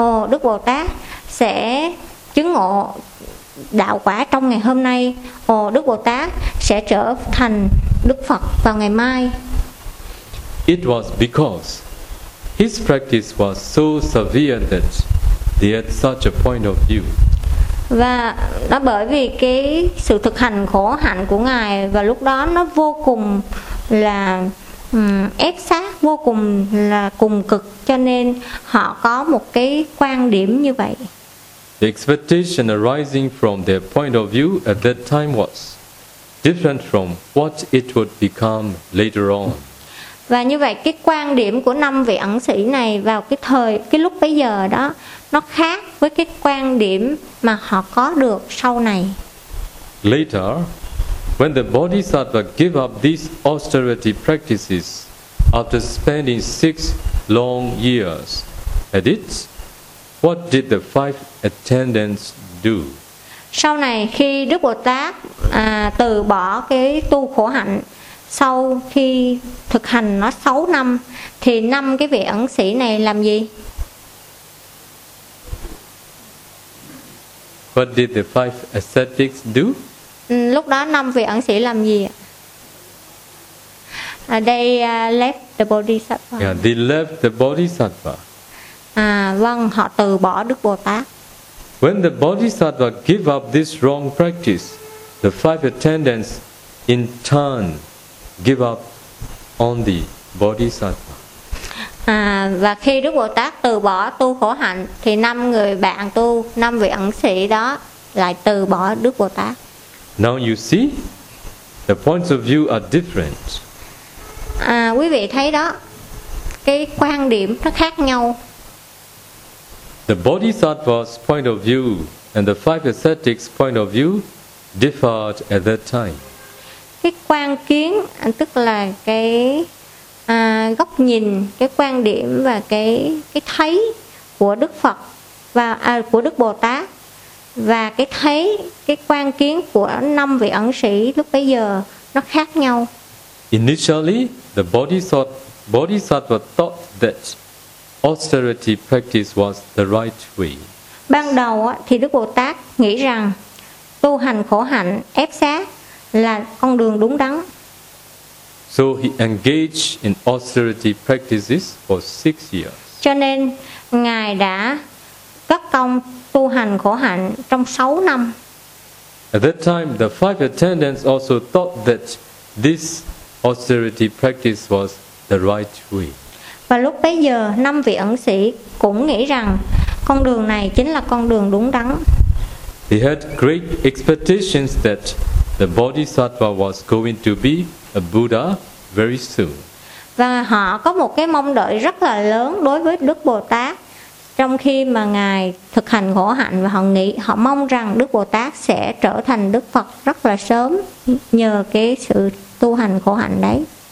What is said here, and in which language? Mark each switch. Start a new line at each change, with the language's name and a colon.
Vietnamese: Đức Bồ Tát sẽ chứng ngộ đạo quả trong ngày hôm nay. Đức Bồ Tát sẽ trở thành Đức Phật vào ngày mai.
English: It was because his practice was so severe that they had such a point of view.
Vietnamese: Và đó bởi vì cái sự thực hành khổ hạnh của Ngài và lúc đó nó vô cùng là ép sát, vô cùng là cùng cực, cho nên họ có một cái quan điểm như vậy.
English: The expectation arising from their point of view at that time was different from what it would become later on.
Vietnamese: Và như vậy cái quan điểm của 5 vị ẩn sĩ này vào cái lúc bấy giờ đó nó khác với cái quan điểm mà họ có được sau này.
English: Later, when the Bodhisattva gave up these austerity practices after spending 6 long years at it, what did the five attendants do?
Vietnamese: Sau này khi Đức Bồ Tát từ bỏ cái tu khổ hạnh sau khi thực hành nó 6 năm, thì 5 cái vị ẩn sĩ này làm gì?
English: What did the five ascetics do?
Vietnamese: Lúc đó 5 vị ẩn sĩ làm gì?
English: They left the Bodhisattva. Yeah, they left the Bodhisattva.
Vietnamese: Vâng, họ từ bỏ Đức Bồ Tát.
English: When the Bodhisattva give up this wrong practice, the five attendants in turn give up on the Bodhisattva.
Vietnamese: Và khi Đức Bồ Tát từ bỏ tu khổ hạnh thì 5 người bạn tu, 5 vị ẩn sĩ đó lại từ bỏ Đức Bồ Tát.
English: Now you see, the points of view are different.
Vietnamese: Quý vị thấy đó, cái quan điểm nó khác nhau.
English: The Bodhisattva's point of view and the five ascetics' point of view differed at that time.
Vietnamese: Cái quan kiến, tức là cái góc nhìn, cái quan điểm và cái thấy của Đức Phật và của Đức Bồ Tát và cái thấy, cái quan kiến của 5 vị ẩn sĩ lúc bấy giờ nó khác nhau.
English: Initially, the Bodhisattva thought that austerity practice was the right way.
Vietnamese: Ban đầu thì Đức Bồ Tát nghĩ rằng tu hành khổ hạnh ép sát là con đường đúng đắn.
English: So he engaged in austerity practices for 6 years.
Vietnamese: Cho nên Ngài đã cất công tu hành khổ hạnh trong 6 năm.
English: At that time, the five attendants also thought that this austerity practice was the right way.
Vietnamese: Và lúc bấy giờ, 5 vị ẩn sĩ cũng nghĩ rằng con đường này chính là con đường đúng đắn.
English: He had great expectations that the Bodhisattva was going to be a Buddha very soon.
Vietnamese: Và họ có một cái mong đợi rất là lớn đối với Đức Bồ Tát, trong khi mà ngài thực hành khổ hạnh, và họ nghĩ, họ mong rằng Đức Bồ Tát sẽ trở thành Đức Phật rất là sớm nhờ cái sự tu hành khổ hạnh đấy.